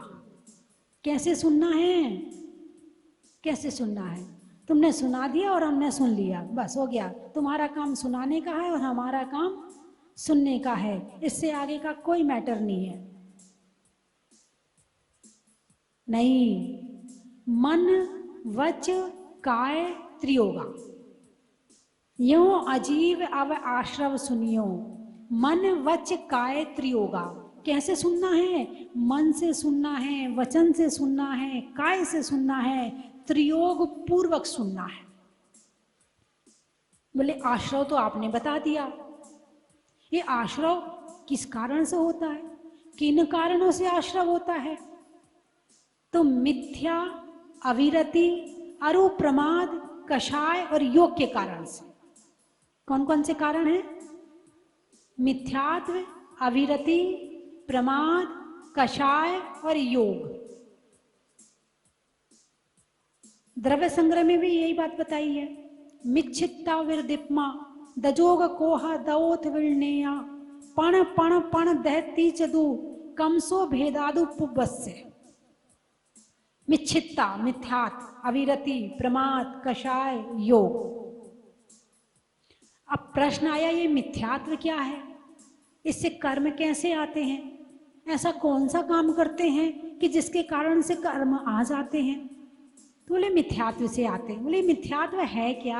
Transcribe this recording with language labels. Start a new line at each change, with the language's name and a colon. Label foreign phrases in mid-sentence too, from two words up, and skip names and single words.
Hindi: कैसे सुनना है? कैसे सुनना है? तुमने सुना दिया और हमने सुन लिया, बस हो गया। तुम्हारा काम सुनाने का है और हमारा काम सुनने का है। इससे आगे का कोई मैटर नहीं है। नहीं, मन वच काय त्रियोगा। यो अजीव अव आश्रव सुनियो मन वच काय त्रियोगा। कैसे सुनना है? मन से सुनना है, वचन से सुनना है, काय से सुनना है, त्रियोग पूर्वक सुनना है। बोले आश्रव तो आपने बता दिया। ये आश्रव किस कारण से होता है? किन कारणों से आश्रव होता है? तो मिथ्या, अविरति, अरुप्रमाद, कषाय और योग के कारण से। कौन कौन से कारण हैं? मिथ्यात्व, अविरति, प्रमाद, कषाय और योग। द्रव्य संग्रह में भी यही बात बताई है।
Prakrit languages: मिच्छित्ता विरदिप्मा दजोग कोहा दओथ विर्णेया पण पण पण दहती चदु कमसो भेदादु पुबस्य।
Hindi: मिच्छित्ता, मिथ्यात, अविरति, प्रमाद, कषाय, योग। अब प्रश्न आया, ये मिथ्यात्व क्या है? इससे कर्म कैसे आते हैं? ऐसा कौन सा काम करते हैं कि जिसके कारण से कर्म आ जाते हैं? तो बोले मिथ्यात्व से आते हैं। बोले मिथ्यात्व है क्या?